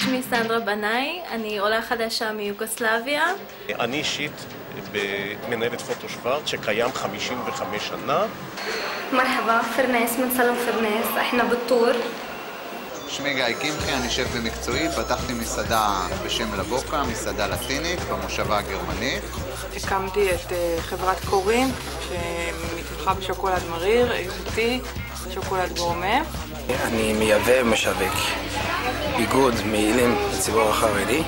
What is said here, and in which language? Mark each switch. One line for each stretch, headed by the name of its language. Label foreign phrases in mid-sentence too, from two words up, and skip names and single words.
Hebrew: שמי סנדרה בנאי, אני עולה חדשה מיוגוסלביה. אני אישית מנהלת פוטו שוורץ שקיים 55 שנה.
Arabic: مرحبا فرناس من صالون فرناس, احنا بالطور.
Hebrew: שמי גיא קמחי, אני שף במקצועי, פתחתי מסעדה בשם לבוקה, מסעדה לטינית במושבה הגרמנית. הקמתי את חברת קורין, שמתמחה בשוקולד מריר, איכותי, שוקולד גורמה. אני מייבא ומשווק ביגוד מעילים לציבור החרדי.